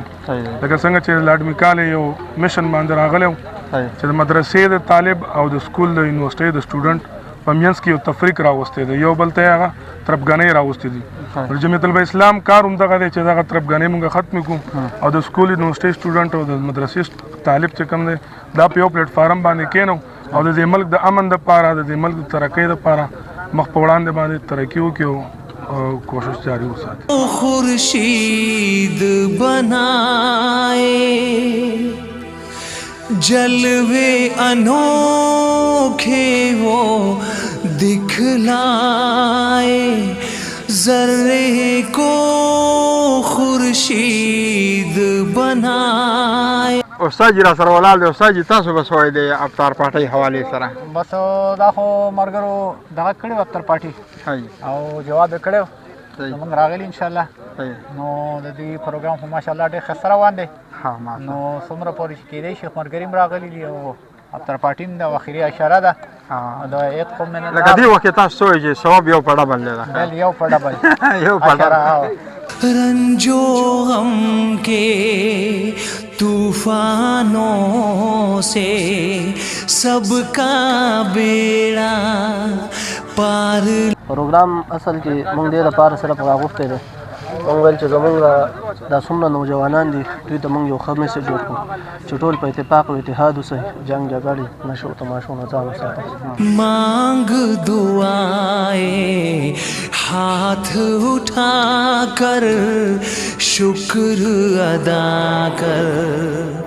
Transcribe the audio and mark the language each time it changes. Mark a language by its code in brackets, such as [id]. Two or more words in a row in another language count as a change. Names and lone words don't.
[ps] لکه څنګه چې لاډ میکال یو میشن باندې راغلی چې د مدرسې د طالب او د سکول د یونیورسټۍ د سټوډنټ په منځ کې یو تفریق راوستی دی یو بل ته یې هغه طرفګانۍ راوستې دي د جمعیت طلبه اسلام کار همدغه دی چې دغه طرفګانۍ موږ ختم کړو او د سکول یونیورسټۍ سټوډنټ او د مدرسې طالب چې کوم دی دا په یو پلیټ فارم باندې کېنو او د دې ملک د امن دپاره د دې ملک د ترقۍ دپاره مخ په وړاندې باندې ترقي وکړو او کوشش جاری وساتي [ur] خورشید بنائے جلوے انوکھے وہ دکھلائے ذرے کو خورشید بنائے [ps] استاد جی را سره ولاړ دی استاد جی تاسو به څه وایئ د افطار پارټۍ حوالې سره بس دا خو ملګرو دغه کړی و افطار پارټي او جواب یې کړی و زمونږ راغلي انشاءالله نو د دې پروګرام خو ماشاءالله ډېر ښه سره روان دی نو څومره پورې چې کېدی شي ملګري هم راغلي دي او افطار پارټي هم د اخري اشاره ده د عید خو من لکه دې وخت کې تاسو څه وایئ چې ثواب یو په ډبل دی بل یو په ډبل یو په ډبل [ur] رنجو غم کے طوفانوں سے سب کا بیڑا پار [ps] پروګرام اصل کې موږ دې لپاره سره راغوښتی دی موږ ویل چې زموږ دا څومره نوجوانان دي دوی ته موږ یو ښه میسج ورکړو چې ټول په اتفاق او اتحاد اوسئ جنګ جګړې نشو تماشو نه ځان وساتئ [ur] مانگ دعائیں ہاتھ اٹھا کر شکر ادا کر